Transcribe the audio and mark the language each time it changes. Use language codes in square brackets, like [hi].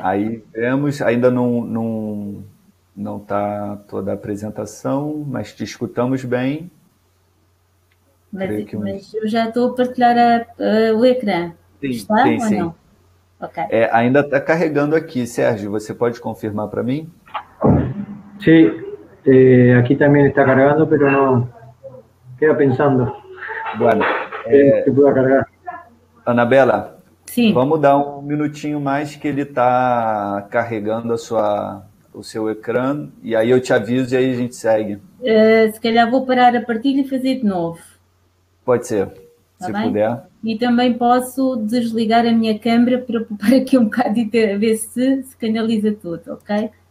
[pt] Aí vemos, ainda não está toda a apresentação, mas te escutamos bem. Mas eu já estou a partilhar o ecrã. Sim, está sim, ou sim. não? Ok. Ainda está carregando aqui, Sérgio, você pode confirmar para mim? [es] Sí. Aquí también está cargando, pero no queda pensando. Bueno, que pueda cargar. Anabela, [pt] Sim. Vamos dar um minutinho mais que ele está carregando o seu ecrã e aí eu te aviso e aí a gente segue. Se calhar vou parar a partilha e fazer de novo. Pode ser, se puder. E também posso desligar a minha câmera para poupar aqui um bocado e ver se canaliza tudo, ok?